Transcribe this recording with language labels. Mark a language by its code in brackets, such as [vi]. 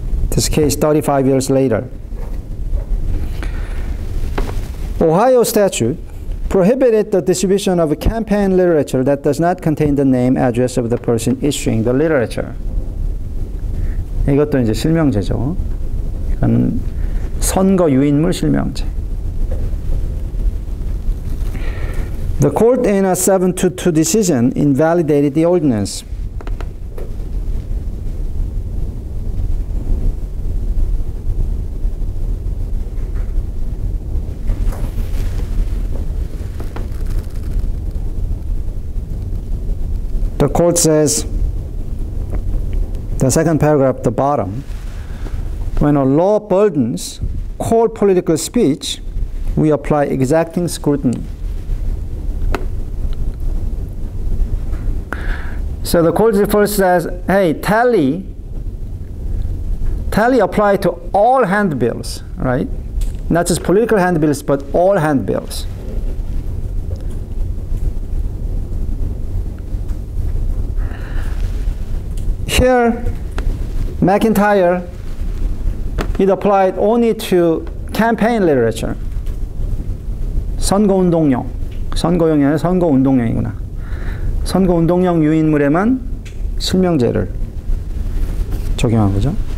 [en] This case 35 years later. Ohio statute prohibited the distribution of campaign literature that does not contain the name, address of the person issuing the literature. [ko] 이것도 이제 실명제죠. 이거는 선거 유인물 실명제. [en] The court in a 7-2 decision invalidated the ordinance. The court says, the second paragraph at the bottom, when a law burdens core political speech, we apply exacting scrutiny. So the court first says, hey, tally apply to all handbills, right? Not just political handbills, but all handbills. Here, Macintyre, it applied only to campaign literature. [ko] 선거운동용. 선거용이 아니라 선거운동용이구나. 선거운동용 유인물에만 실명제를 적용한 거죠.